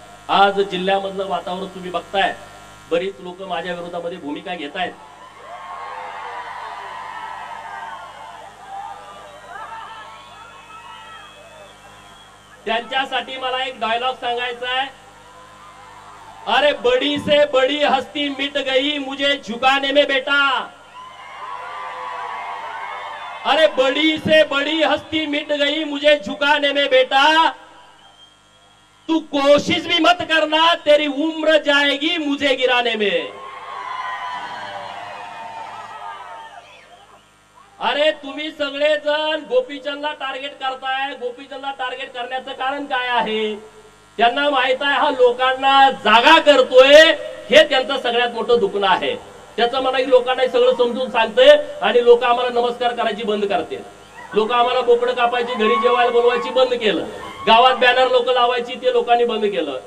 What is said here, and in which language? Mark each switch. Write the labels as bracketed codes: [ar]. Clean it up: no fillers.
[mr] आज जिल्ह्यामधलं वातावरण तुम्ही बघताय, बरीच लोक माझ्या विरोधामध्ये भूमिका घेत आहेत। त्यांच्यासाठी मला एक डायलॉग सांगायचा आहे। [hi] अरे बड़ी से बड़ी हस्ती मिट गई मुझे झुकाने में बेटा, अरे बड़ी से बड़ी हस्ती मिट गई मुझे झुकाने में बेटा, तू कोशिश भी मत करना तेरी उम्र जाएगी मुझे गिराने में। [mr] अरे तुम्ही सगळेजण गोपीचंदला टार्गेट करताय। गोपीचंदला टार्गेट करण्याचं कारण काय आहे? त्यांना माहित आहे हा लोकांना जागा करतोय, हे त्यांचं सगळ्यात मोठं दुखणं आहे। त्याचं मला लोकांना सगळं समजून सांगते आणि लोक आम्हाला नमस्कार करायची बंद करते, लोक आम्हाला बोकडं कापायची, घरी जेवायला बोलवायची बंद केलं, गावात बॅनर लोक लावायची ते लोकांनी बंद केलं।